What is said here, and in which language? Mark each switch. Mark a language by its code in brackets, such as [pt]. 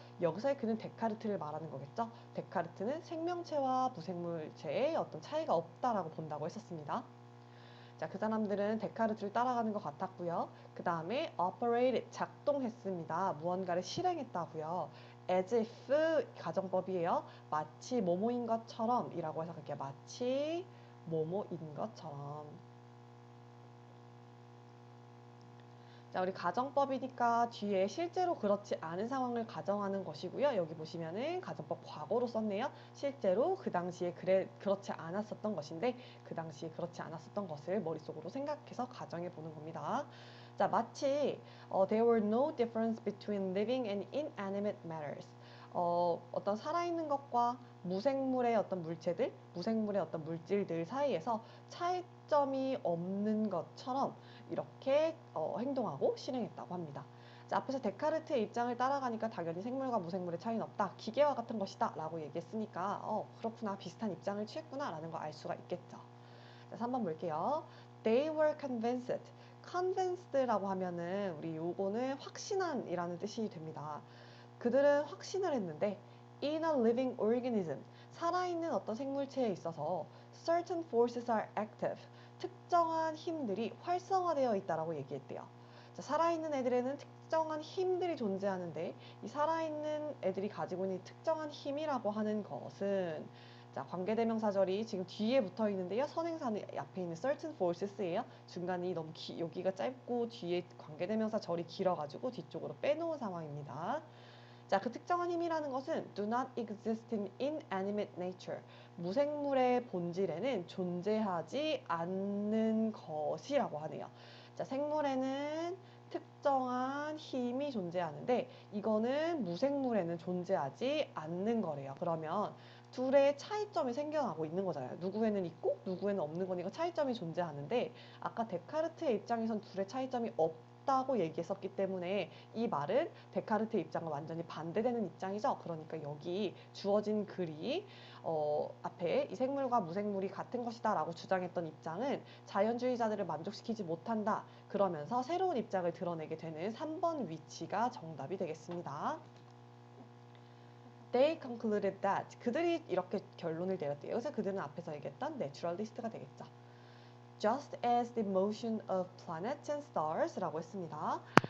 [ko] 여기서의 그는 데카르트를 말하는 거겠죠. 데카르트는 생명체와 무생물체의 어떤 차이가 없다라고 본다고 했었습니다. 자, 그 사람들은 데카르트를 따라가는 것 같았고요. 그 다음에 operated, 작동했습니다. 무언가를 실행했다고요. as if 가정법이에요. 마치 뭐뭐인 것처럼 이라고 해석할게요. 마치 뭐뭐인 것처럼. 자, 우리 가정법이니까 뒤에 실제로 그렇지 않은 상황을 가정하는 것이고요. 여기 보시면은 가정법 과거로 썼네요. 실제로 그 당시에 그렇지 않았었던 것인데 그 당시에 그렇지 않았었던 것을 머릿속으로 생각해서 가정해 보는 겁니다. 자, 마치 [en] there were no difference between living and inanimate matters. [ko] 어떤 살아있는 것과 무생물의 어떤 물체들, 무생물의 어떤 물질들 사이에서 차이점이 없는 것처럼 이렇게 행동하고 실행했다고 합니다. 자, 앞에서 데카르트의 입장을 따라가니까 당연히 생물과 무생물의 차이는 없다. 기계와 같은 것이다. 라고 얘기했으니까 그렇구나. 비슷한 입장을 취했구나. 라는 거 알 수가 있겠죠. 자, 3번 볼게요. [en] They were convinced. [ko] convinced라고 하면은 우리 요거는 확신한 이라는 뜻이 됩니다. 그들은 확신을 했는데 [en] in a living organism, [ko] 살아있는 어떤 생물체에 있어서 [en] certain forces are active, [ko] 특정한 힘들이 활성화되어 있다라고 얘기했대요. 자, 살아있는 애들에는 특정한 힘들이 존재하는데 이 살아있는 애들이 가지고 있는 특정한 힘이라고 하는 것은, 자, 관계대명사절이 지금 뒤에 붙어 있는데요. 선행사는 앞에 있는 certain forces예요. 중간이 너무 여기가 짧고 뒤에 관계대명사절이 길어가지고 뒤쪽으로 빼놓은 상황입니다. 자, 그 특정한 힘이라는 것은 [en] do not exist in inanimate nature. [ko] 무생물의 본질에는 존재하지 않는 것이라고 하네요. 자, 생물에는 특정한 힘이 존재하는데 이거는 무생물에는 존재하지 않는 거래요. 그러면 둘의 차이점이 생겨나고 있는 거잖아요. 누구에는 있고 누구에는 없는 거니까 차이점이 존재하는데 아까 데카르트의 입장에선 둘의 차이점이 없다고 얘기했었기 때문에 이 말은 데카르트의 입장과 완전히 반대되는 입장이죠. 그러니까 여기 주어진 글이 앞에 이 생물과 무생물이 같은 것이다 라고 주장했던 입장은 자연주의자들을 만족시키지 못한다. 그러면서 새로운 입장을 드러내게 되는 3번 위치가 정답이 되겠습니다. [en] They concluded that [ko] 그들이 이렇게 결론을 내렸대요. 여기서 그들은 앞에서 얘기했던 naturalist가 되겠죠. [en] Just as the motion of planets and stars [ko] 라고 했습니다.